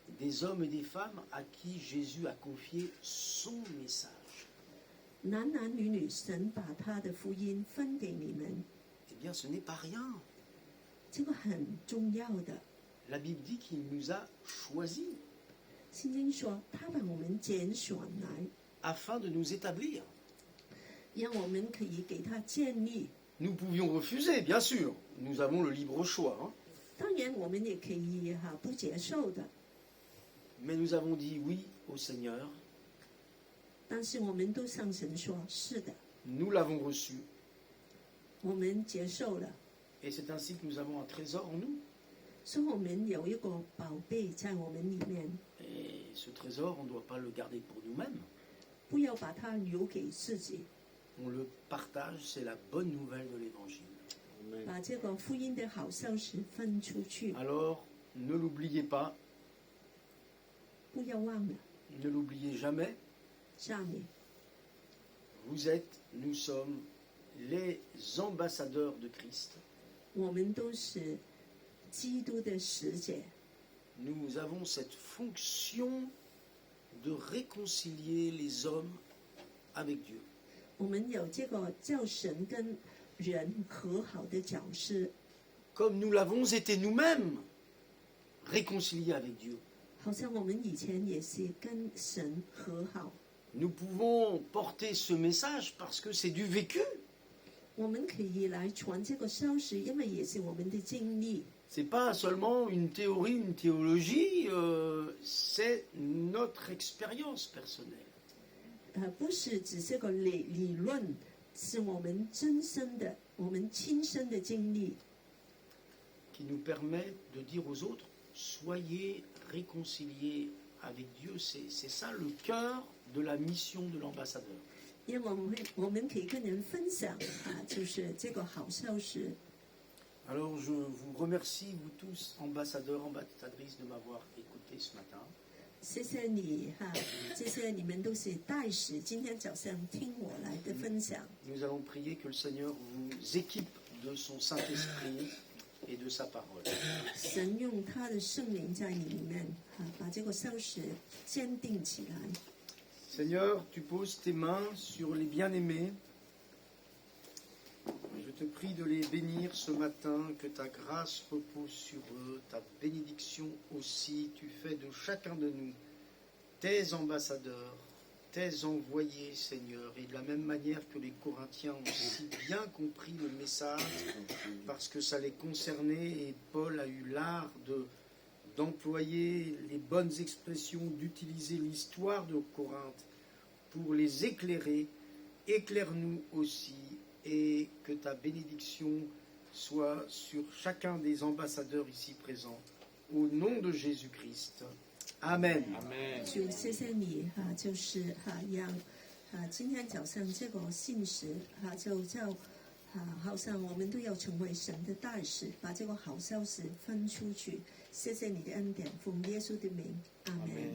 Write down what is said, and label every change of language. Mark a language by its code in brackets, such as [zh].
[fr] Des hommes et des femmes à qui Jésus a confié son message. [zh] 男男女女，神把他的福音分给你们， [fr] Eh bien, ce n'est pas rien. [zh] 这个很重要的。 [fr] La Bible dit qu'il nous a choisis [zh] 圣经说，他把我们拣选来， [fr] afin de nous établir. [zh] 让我们可以给他建立。 [fr] Nous pouvions refuser, bien sûr. Nous avons le libre choix. [zh] 当然，我们也可以不接受的， [fr] Mais nous avons dit oui au Seigneur. [zh] 但是我们都向神说：“是的， [fr] Nous l'avons reçu. [zh] 我们接受了。” [fr] Et c'est ainsi que nous avons un trésor en nous. [zh] 所以我们有一个宝贝在我们里面， [fr] Et ce trésor, on ne doit pas le garder pour nous-mêmes. [zh] 不要把它留给自己， [fr] On le partage, c'est la bonne nouvelle de l'Évangile. [zh] 把这个福音的好消息分出去。 [fr] Alors, ne l'oubliez pas, [zh] 不要忘了， [fr] ne l'oubliez jamais. [zh] 下面 [fr] Vous êtes, nous sommes les ambassadeurs de Christ. [zh] 我们都是基督的使者， [fr] Nous avons cette fonction de réconcilier les hommes avec Dieu. [zh] 我们有这个叫神跟人和好的角色， [fr] Comme nous l'avons été nous-mêmes réconciliés avec Dieu. [zh] 好像我们以前也是跟神和好。 [fr] Nous pouvons porter ce message parce que c'est du vécu. [zh] 我们可以来传这个消息，因为也是我们的经历。 [fr] C'est pas seulement une théorie, une théologie, c'est notre expérience personnelle. [zh] 不是只是个理论，是我们真身的、我们亲身的经历， [fr] Qui nous permet de dire aux autres, soyez réconciliés avec Dieu. C'est ça le cœur de la mission de l'ambassadeur. [zh] 因为我们可以跟人分享就是这个好消息。 [fr] Alors je vous remercie, vous tous, ambassadeurs, ambassadrices, de m'avoir écouté ce matin. [zh] 谢谢你这些你们都是代使，今天早上听我来的分享。 [fr] Nous allons prier que le Seigneur vous équipe de son Saint-Esprit et de sa parole. [zh] 神用他的圣灵在你里面把这个消息坚定起来。 [fr] Seigneur, tu poses tes mains sur les bien-aimés. Je te prie de les bénir ce matin, que ta grâce repose sur eux, ta bénédiction aussi. Tu fais de chacun de nous tes ambassadeurs, tes envoyés, Seigneur. Et de la même manière que les Corinthiens ont si bien compris le message, parce que ça les concernait, et Paul a eu l'art d'employer les bonnes expressions, d'utiliser l'histoire de Corinthe pour les éclairer. Éclaire-nous aussi et que ta bénédiction soit sur chacun des ambassadeurs ici présents. Au nom de Jésus-Christ. Amen. Amen. [zh] 主，谢谢你哈、就是让今天早上这个信息就叫好像我们都要成为神的大使，把这个好消息分出去。谢谢你的恩典，奉耶稣的名，阿门。